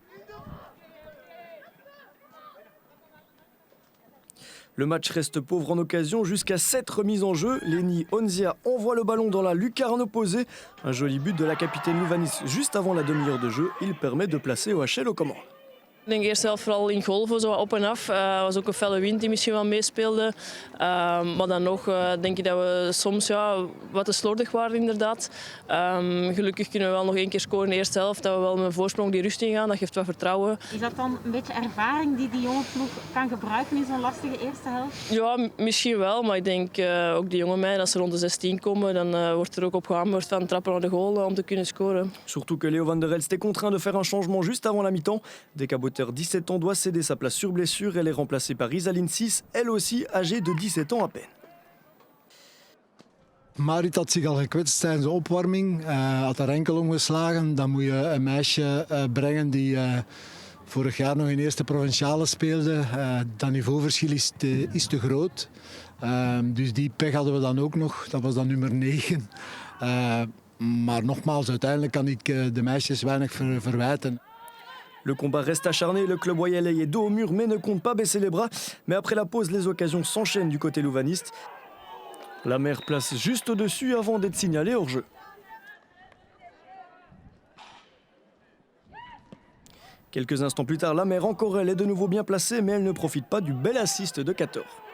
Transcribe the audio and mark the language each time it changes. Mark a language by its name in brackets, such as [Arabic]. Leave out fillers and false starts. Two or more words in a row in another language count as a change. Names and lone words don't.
[French] Le match reste pauvre en occasion jusqu'à 7 remises en jeu. Lenny Onzia envoie le ballon dans la lucarne opposée. Un joli but de la capitaine louvaniste juste avant la demi-heure de jeu. Il permet de placer OHL aux commandes. [Dutch] Ik denk eerst zelf vooral in golven, zo op en af. Was ook een felle wind die misschien wel meespeelde. Maar dan nog denk ik dat we soms wat te slordig waren inderdaad. Gelukkig kunnen we wel nog 1 keer scoren in de eerste helft. Dat we wel met een voorsprong die rust ingaan, dat geeft wat vertrouwen. Is dat dan een beetje ervaring die jonge ploeg kan gebruiken in zo'n lastige eerste helft? Ja, misschien wel. Maar ik denk ook die jonge meiden, als ze rond de 16 komen, dan wordt er ook op gehamerd van trappen naar de goal om te kunnen scoren. [French] Surtout que Léo van der Elst est contraint de faire un changement juste avant la mi-temps. Decaboteur, 17 ans, doit céder sa place sur blessure. Elle est remplacée par Isaline 6, elle aussi âgée de 17 ans à peine. [Dutch] Marit had zich al gekwetst tijdens de opwarming, had haar enkel omgeslagen. Dan moet je een meisje brengen die vorig jaar nog in eerste provinciale speelde. Dat niveauverschil is te groot. Dus die pech hadden we dan ook nog. Dat was dan nummer 9. Maar nogmaals, uiteindelijk kan ik de meisjes weinig verwijten. [French] Le combat reste acharné, le club royalais est dos au mur mais ne compte pas baisser les bras. Mais après la pause, les occasions s'enchaînent du côté louvaniste. La mer place juste au-dessus avant d'être signalée hors jeu. Quelques instants plus tard, la mer encore elle est de nouveau bien placée, mais elle ne profite pas du bel assist de 14.